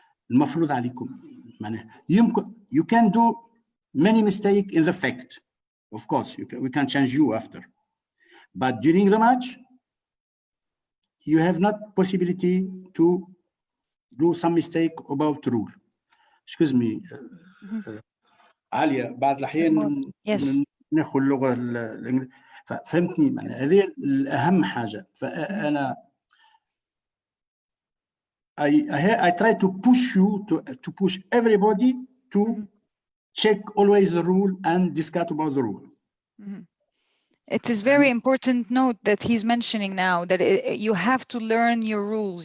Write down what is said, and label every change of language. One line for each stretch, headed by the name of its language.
Arabic: المفروض عليكم معناها يمكن
English: you can do many mistakes in the fact, of course we can change you after, but during the match you have not possibility to do some mistake about rule. excuse me
Arabic: عالية، بعض الأحيان ناخذ اللغة الإنجليزية، فهمتني معناها هذه الأهم حاجة. فأنا
English: I try to push you to push everybody to check always the rule and discuss about the rule. It is very important note that he's mentioning now that you have to learn your rules.